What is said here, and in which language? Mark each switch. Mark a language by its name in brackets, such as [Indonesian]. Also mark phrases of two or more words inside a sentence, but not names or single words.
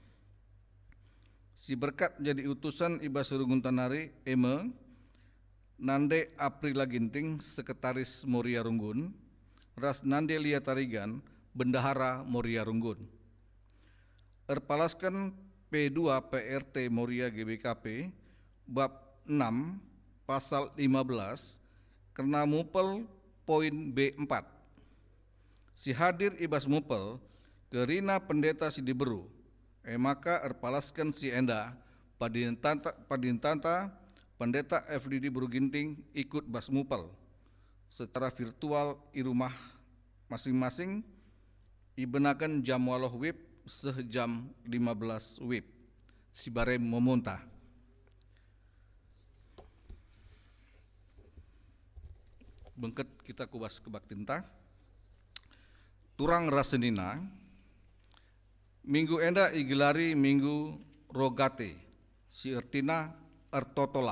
[Batak Karo] Si berkat jadi utusan ibas Surungun Tanari Nande Aprila Ginting, Sekretaris Moria Runggun, Ras Nande Lia Tarigan, Bendahara Moria Runggun. Erpalaskan P2 PRT Moria GBKP, [Indonesian] bab 6, pasal 15, karena mupel poin B4. [Batak Karo] Si hadir ibas mupel, kerina pendeta si diberu, maka erpalaskan si enda, padintanta pendeta FDD Beruginting ikut bas mupel [Indonesian] secara virtual di rumah masing-masing, [Batak Karo] ibenakan jam waloh wib sejam 15 wib, si barem memuntah. Bengket kita kubas kebaktinta. Turang rasenina, minggu enda igilari minggu rogate, si ertina ertotolah.